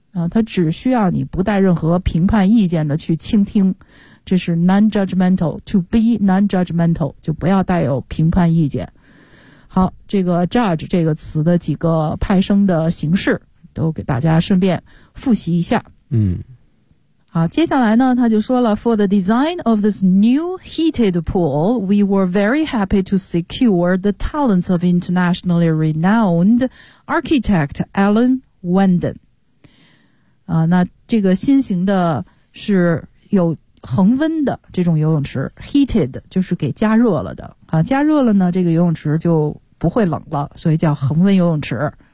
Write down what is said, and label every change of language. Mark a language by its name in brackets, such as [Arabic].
[Chinese] 他只需要你不带任何评判意见的去倾听，这是 non-judgmental， [English] to be non-judgmental， [Chinese] 就不要带有评判意见。好，这个 judge 这个词的几个派生的形式都给大家顺便复习一下。嗯，好，接下来呢他就说了， [English] For the design of this new heated pool, we were very happy to secure the talents of internationally renowned architect Alan Wenden。 [Chinese] 那这个新型的是有恒温的这种游泳池， heated 就是给加热了的啊，加热了呢这个游泳池就不会冷了，所以叫恒温游泳池。